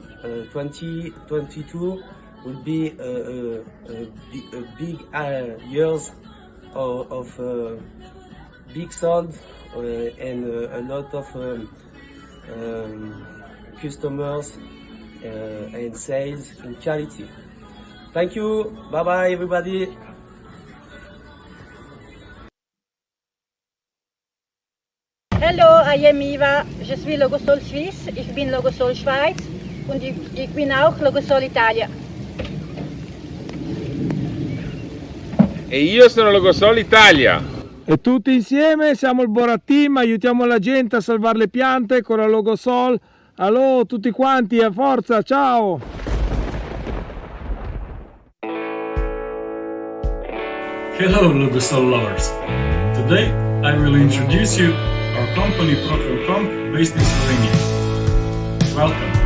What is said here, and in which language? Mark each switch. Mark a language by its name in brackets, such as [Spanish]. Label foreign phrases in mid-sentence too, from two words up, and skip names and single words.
[English] 2022 will be a big years of big sold and a lot of customers and sales in quality. Thank you. Bye bye everybody. Hello, I am Eva. [French] Je suis Logosol Suisse. [German] Ich bin Logosol Schweiz und ich bin auch Logosol Italia. [Italian] E io sono Logosol Italia. E tutti insieme siamo il Bora Team, aiutiamo la gente a salvare le piante con la Logosol. Allora tutti quanti, a forza, ciao! [English] Hello Logosol lovers! Today I will introduce you our company Procter & Co. based in Slovenia. Welcome!